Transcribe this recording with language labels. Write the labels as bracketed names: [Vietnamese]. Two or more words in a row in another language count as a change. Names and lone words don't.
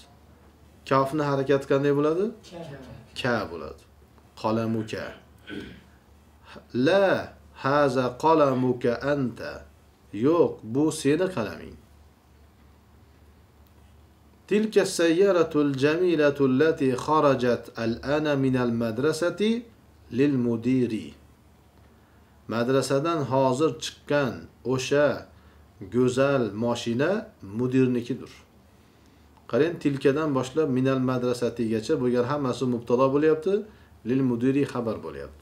[Uzbek] Kafni harakat qanday bo'ladi? Ka bo'ladi. Qalamuka. [Arabic] لا هذا قلمك أنت, [Uzbek] yo'q, bu seni qalaming. [Arabic] تلك السيارة الجميلة التي خرجت الآن من المدرسة للمدير. [Uzbek] Madrasadan hozir chiqqan o'sha go'zal mashina mudirnikidir. Qarang, tilkadan boshlab minal madrasatigacha bo'lgan hammasi mubtado bo'lyapti, [Arabic] للمدير [Uzbek] xabar bo'lyapti.